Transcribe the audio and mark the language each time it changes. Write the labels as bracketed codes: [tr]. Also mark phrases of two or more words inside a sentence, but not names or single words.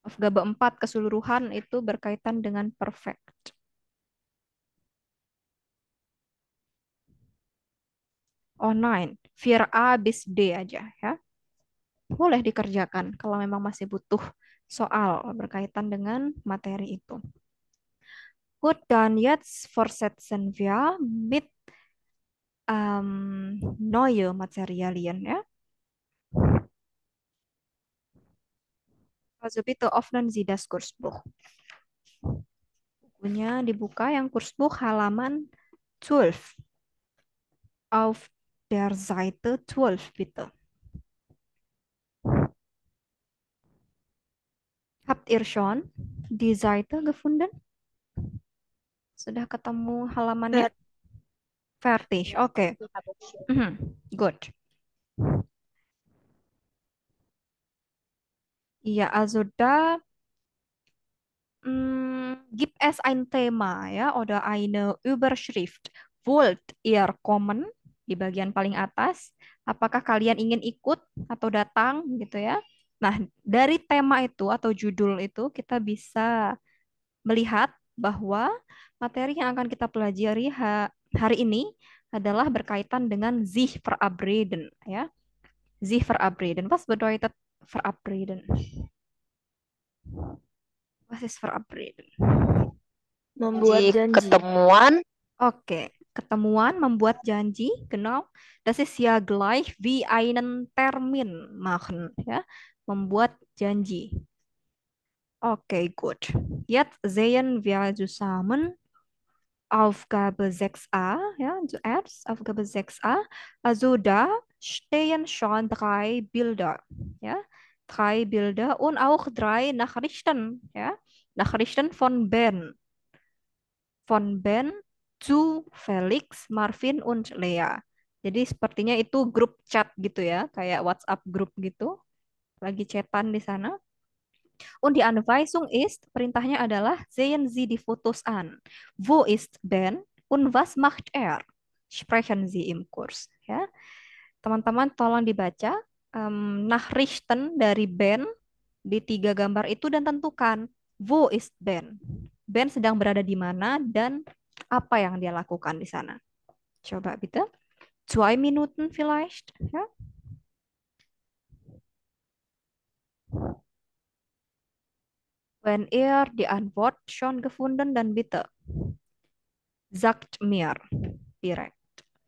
[id] Aufgabe 4 keseluruhan itu berkaitan dengan perfect. Oh, 9. [de] Vir A bis D [id] aja ya. Boleh dikerjakan kalau memang masih butuh soal berkaitan dengan materi itu. [de] Gut, dann jetzt fortsetzen wir mit neue Materialien, ja. Also bitte öffnen Sie das Kursbuch. [id] Bukunya dibuka yang Kursbuch halaman 12. [de] Auf der Seite 12 bitte. Habt ihr schon die Seite gefunden? [id] Sudah ketemu halamannya? [de] Fertig. Oke. Good. Ja, also da gibt es ein Thema ya oder eine Überschrift. Wollt ihr kommen? [id] Di bagian paling atas. Apakah kalian ingin ikut atau datang gitu ya? Nah, dari tema itu atau judul itu kita bisa melihat bahwa materi yang akan kita pelajari hari ini adalah berkaitan dengan [de] sich verabreden [id] ya. [de] Sich verabreden. Was bedeutet verabreden? Was ist verabreden? [id] Membuat janji. Ketemuan. Oke, ketemuan membuat janji, [de] genau. Das ist ja gleich wie einen Termin machen, [id] ya. Membuat janji. Oke, [de] gut. Jetzt sehen wir zusammen Aufgabe 6a, ja, zuerst Aufgabe 6a. Also da stehen schon 3 Bilder, ja. 3 Bilder und auch 3 Nachrichten, ja. Nachrichten von Ben. Von Ben zu Felix, Marvin, und Lea. [id] Jadi sepertinya itu grup chat gitu ya, kayak WhatsApp grup gitu. Lagi chatan di sana. [de] Und die Anweisung ist, [id] perintahnya adalah [de] sehen Sie die Fotos an. Wo ist Ben und was macht er? Sprechen Sie im Kurs. [id] Ya, teman-teman tolong dibaca Nachrichten dari Ben di 3 gambar itu dan tentukan [de] wo ist Ben. [id] Ben sedang berada di mana dan apa yang dia lakukan di sana. [de] Coba bitte. 2 Minuten vielleicht. Ja? Wenn ihr die Antwort schon gefunden, dann bitte sagt mir direkt.